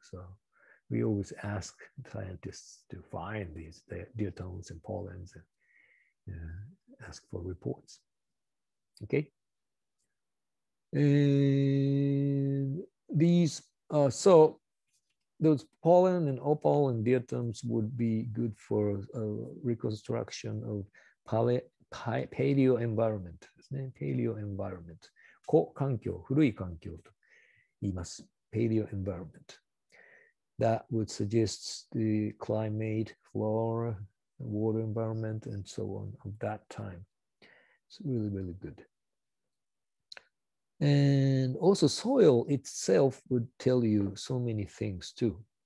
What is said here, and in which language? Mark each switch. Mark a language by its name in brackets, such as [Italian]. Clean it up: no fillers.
[English] So we always ask scientists to find these diatoms and pollens and ask for reports. Okay. And these, so those pollen and opal and diatoms would be good for reconstruction of paleo environment. Paleo environment. [Japanese] 古環境、古い環境と言います。 [English] Paleo environment. That would suggest the climate, flora, water environment, and so on of that time. It's really, really good. And also soil itself would tell you so many things too.